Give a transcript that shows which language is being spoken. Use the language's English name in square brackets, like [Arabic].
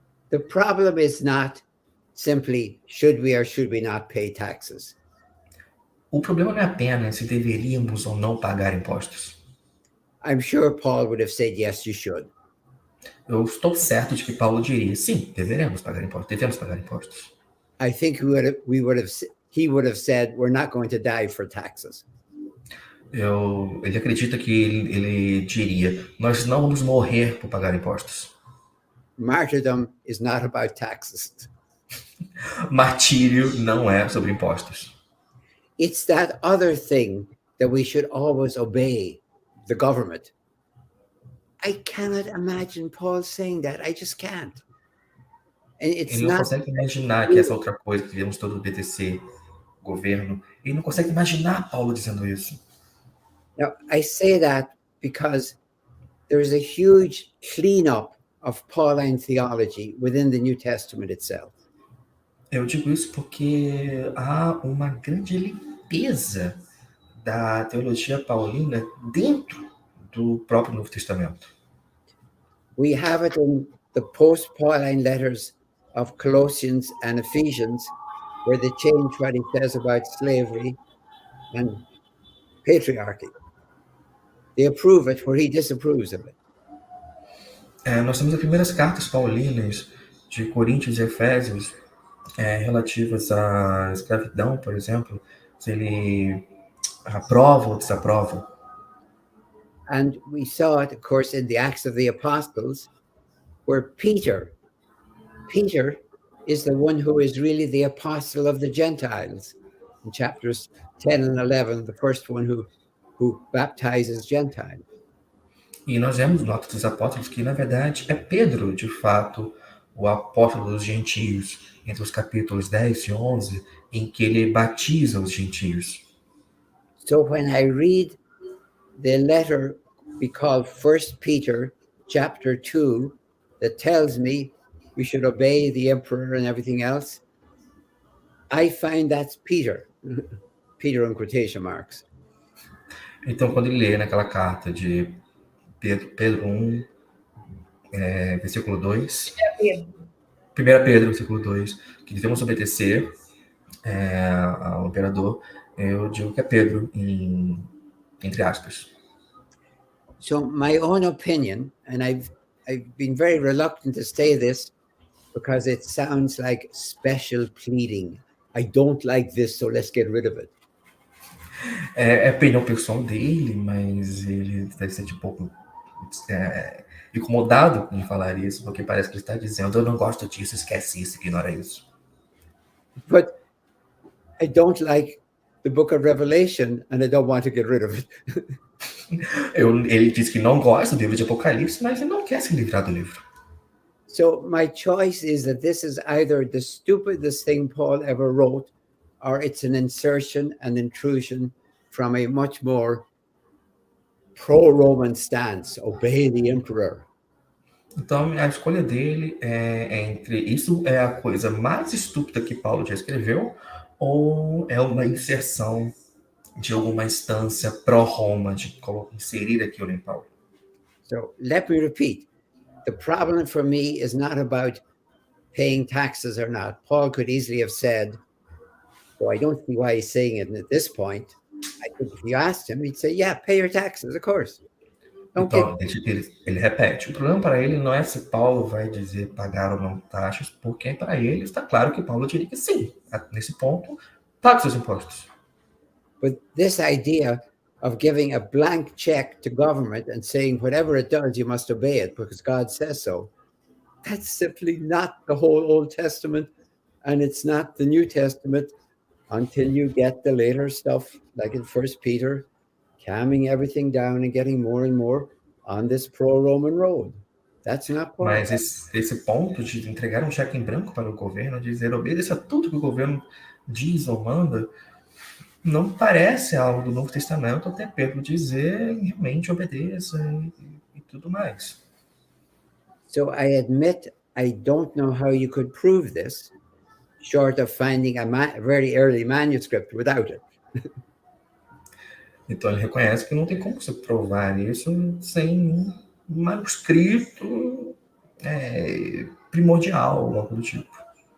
[English] The problem is not simply should we or should we not pay taxes. [Portuguese] O problema não é apenas se deveríamos ou não pagar impostos. [English] I'm sure Paul would have said, yes, you should. [Portuguese] Eu estou certo de que Paulo diria, sim, devemos pagar impostos. [English] I think he would have said, we're not going to die for taxes. [Portuguese] Ele acredita que ele diria, nós não vamos morrer por pagar impostos. [English] Martyrdom is not about taxes. [Portuguese] Martírio não é sobre impostos. [English] It's that other thing that we should always obey the government. I cannot imagine Paul saying that. I just can't. And [Portuguese] Ele não consegue imaginar que essa outra coisa que devemos todos obedecer o governo. Ele não consegue imaginar Paulo dizendo isso. [English] Now, I say that because there is a huge cleanup of Pauline theology within the New Testament itself. [Portuguese] Eu digo isso porque há uma grande limpeza da teologia paulina dentro do próprio Novo Testamento. [English] We have it in the post-Pauline letters of Colossians and Ephesians, where they change what he says about slavery and patriarchy. They approve it where he disapproves of it. [Portuguese] Nós temos as primeiras cartas paulinas de Coríntios e Efésios relativas à escravidão, por exemplo, se ele aprova ou desaprova. [English] And we saw it, of course, in the Acts of the Apostles, where Peter is the one who is really the apostle of the Gentiles. In chapters 10 and 11, the first one who baptizes Gentiles. [Portuguese] E nós vemos no Atos dos Apóstolos que, na verdade, é Pedro, de fato, o apóstolo dos gentios, entre os capítulos 10 e 11, em que ele batiza os gentios. [English] So when I read the letter we call 1 Peter chapter 2, that tells me we should obey the emperor and everything else, I find that's Peter. Peter in quotation marks. [Portuguese] Então, quando ele lê naquela carta de Pedro 1, versículo 2, 1 Pedro, versículo 2, que devemos obedecer ao imperador, Eu digo que é Pedro, entre aspas. [English] So my own opinion, and I've been very reluctant to say this because it sounds like special pleading. I don't like this, so let's get rid of it. [Portuguese] É a opinião pessoal dele, mas ele deve ser um pouco incomodado em falar isso, porque parece que ele está dizendo: eu não gosto disso, esquece isso, ignora isso. [English] But I don't like the book of Revelation, and I don't want to get rid of it. [Portuguese] Ele diz que não gosta do livro de Apocalipse, mas ele não quer se livrar do livro. [English] So my choice is that this is either the stupidest thing Paul ever wrote, or it's an insertion and intrusion from a much more pro-Roman stance, obey the emperor. [Portuguese] Então, a escolha dele é entre isso é a coisa mais estúpida que Paulo já escreveu, ou é uma inserção de alguma instância pró-Roma, de inserir aquilo em Paulo. [English] So let me repeat. The problem for me is not about paying taxes or not. Paul could easily have said, so I don't see why he's saying it at this point. I think if you asked him, he'd say, yeah, pay your taxes, of course. [Portuguese] Então, ele repete, o problema para ele não é se Paulo vai dizer pagar ou não taxas, porque para ele está claro que Paulo diria que sim, nesse ponto, pague seus impostos. [English] But this idea of giving a blank check to government and saying whatever it does, you must obey it because God says so, that's simply not the whole Old Testament, and it's not the New Testament until you get the later stuff, like in 1 Peter, calming everything down and getting more and more on this pro-Roman road. That's not part. [Portuguese] Mas esse ponto de entregar um cheque em branco para o governo, dizer obedeça a tudo que o governo diz ou manda, não parece algo do Novo Testamento, até Pedro dizer realmente obedeça e tudo mais. [English] So I admit I don't know how you could prove this, short of finding a very early manuscript without it. [Portuguese] Então ele reconhece que não tem como você provar isso sem um manuscrito primordial, algo do tipo.